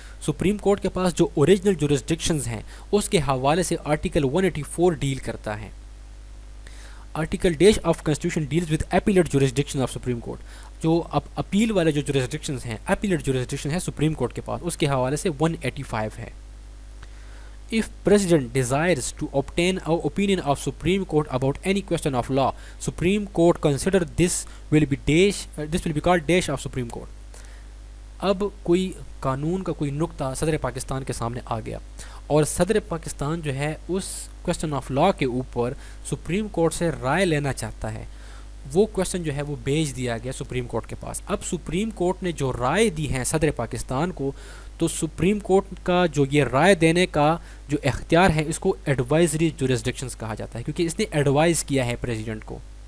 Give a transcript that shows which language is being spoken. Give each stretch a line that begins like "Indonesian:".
Urdu: Supreme court کے پاس جو original جورسڈکشنز ہیں اس کے حوالے سے آرٹیکل 184 ڈیل کرتا ہے.
English: Article dash of constitution deals with appellate jurisdiction of Supreme Court.
Urdu: جو اپیل والے جو جورسڈکشنز ہیں اپیلیٹ جورسڈکشن ہے سپریم کورٹ کے پاس, اس کے حوالے سے 185 ہے.
English: If President desires to obtain an opinion of Supreme Court about any question of law, Supreme Court consider this will be called dash of Supreme Court.
Urdu: اب کوئی قانون کا کوئی نقطہ صدر پاکستان کے سامنے آ گیا اور صدر پاکستان جو ہے اس کویسچن آف لا کے اوپر سپریم کورٹ سے رائے لینا چاہتا ہے. وہ کویسچن جو ہے وہ بھیج دیا گیا سپریم کورٹ کے پاس. اب سپریم کورٹ نے جو رائے دی ہے صدر پاکستان کو, تو سپریم کورٹ کا جو یہ رائے دینے کا جو اختیار ہے اس کو ایڈوائزری جورسڈکشنز کہا جاتا ہے, کیونکہ اس نے ایڈوائز کیا ہے پریزیڈنٹ کو.